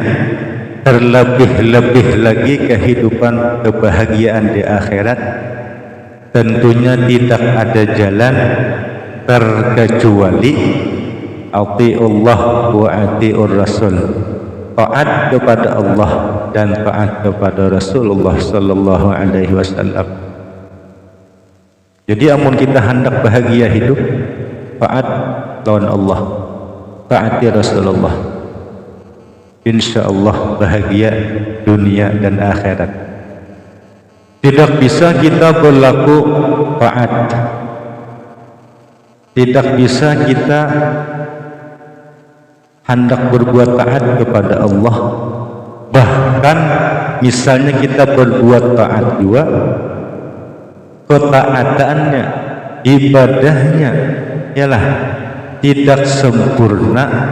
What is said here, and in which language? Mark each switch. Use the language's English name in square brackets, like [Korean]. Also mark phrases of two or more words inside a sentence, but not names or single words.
[Indonesian] terlebih-lebih lagi kehidupan kebahagiaan di akhirat, tentunya tidak ada jalan terkecuali [Arabic] atiullah wa atiur rasul, [Indonesian] taat kepada Allah dan taat kepada Rasulullah [Arabic] sallallahu alaihi wasallam. [Banjar] Jadi amun kita hendak bahagia hidup, taat lawan Allah, [Indonesian] taati Rasulullah, insyaallah bahagia dunia dan akhirat. Tidak bisa kita berlaku taat, tidak bisa kita hendak berbuat taat kepada Allah, bahkan misalnya kita berbuat taat juga, ketaatannya, ibadahnya ialah tidak sempurna,